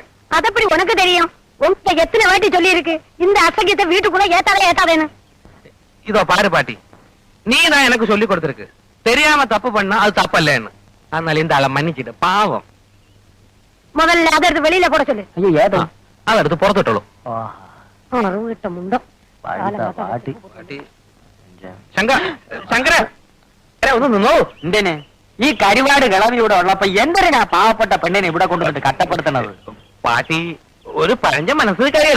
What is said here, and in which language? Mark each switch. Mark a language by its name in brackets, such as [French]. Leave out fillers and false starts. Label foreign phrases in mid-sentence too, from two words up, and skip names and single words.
[Tamil] அது எப்படி உனக்கு தெரியும்? உன்கிட்ட எத்தனை வாட்டி சொல்லி இருக்கு இந்த அசகியத்தை வீட்டுக்குள்ள ஏத்தாதேன்னு? இதோ பாரு பாட்டி, நீ தான் எனக்கு சொல்லி கொடுத்திருக்கு தெரியாம தப்பு பண்ணா அது தப்பல்லன்னு. அதனால இந்த ஆளை மன்னிச்சிட்டு பாவம். முதல்ல அதை எடுத்து வெளியில போட சொல்லு. [Malayalam] അയ്യോ ഏതാ? [Tamil] அதை எடுத்து புறத்துட்டோம். [Malayalam] വീട്ട മുണ്ടം പാട്ടി. ശങ്കര ഒന്ന് നിന്നോ. എന്തിന് ഈ കരിവാട് കിളവി ഇവിടെ ഉള്ളപ്പോ എന്തിനാ പാവപ്പെട്ട പെണ്ണിനെ ഇവിടെ കൊണ്ടുവന്നിട്ട് കട്ടപ്പെടുത്തണത്? പാട്ടി ഒരു പഴഞ്ച മനസ്സിൽ കഴിയല്ലേ.